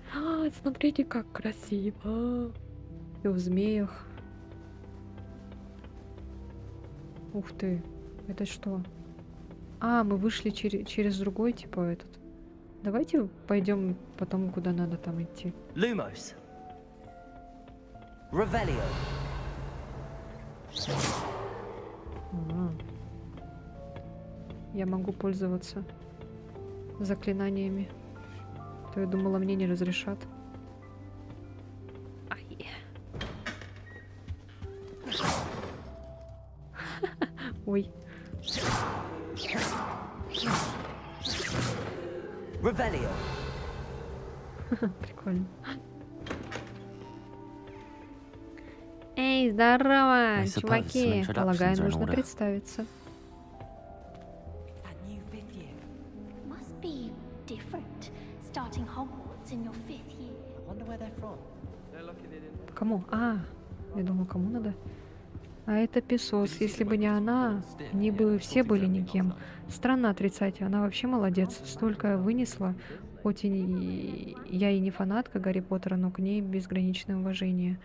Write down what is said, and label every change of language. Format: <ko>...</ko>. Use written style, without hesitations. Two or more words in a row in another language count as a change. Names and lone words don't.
<ru>Смотрите, как красиво. И в змеях. Ух ты, это что? А, мы вышли через другой, типа, этот. Давайте пойдем потом, куда надо там идти.</ru> <la>Lumos. Revelio.</la> <ru>Я могу пользоваться заклинаниями. То я думала, мне не разрешат. Ай. Ой.</ru> <la>Revelio.</la> <ru>Прикольно. Эй, здорово, чуваки. Полагаю, нужно представиться.</ru> <en>Must be different starting Hogwarts in your 5th year. I wonder where they're from.</en> <ru>Кому? А, я думала, кому надо. А это Песос. Если бы не она, они бы все были никем. Странно отрицать, она вообще молодец. Столько вынесла. Хоть я и не фанатка Гарри Поттера, но к ней безграничное уважение.</ru>